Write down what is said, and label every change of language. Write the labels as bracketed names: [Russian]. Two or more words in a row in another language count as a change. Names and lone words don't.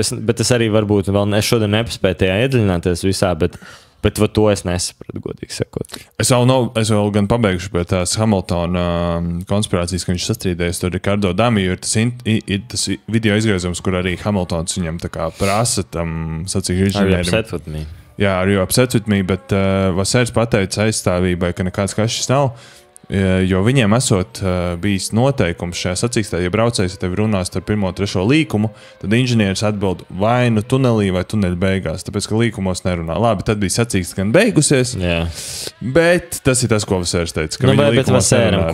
[Latvian] Bet es arī varbūt vēl šodien nepaspēju tajā iedziļināties visā, bet to es nesapratu, godīgi sakot. Es vēl gan pabeigšu pie tās Hamiltona konspirācijas, ka viņš sastrīdējas ar Ricardo Damiju. Ir tas video izgriezums, kur arī Hamiltons viņam tā kā prasa tam sacīšu inženierim. Jā, [English] are you upset with me, [Latvian] bet Vasers pateica aizstāvībai, ka nekāds kašs nav. Jo viņiem esot bijis noteikums šajā sacīkstā, ja braucējs tevi runās ar 1. 3. līkumu, tad inženieris atbild vai nu tunelī vai tuneļa beigās, tāpēc, ka līkumos nerunā. Labi, tad bija sacīksts gan beigusies, bet tas ir tas, ko Vasers teica, ka viņa līkumos nerunā.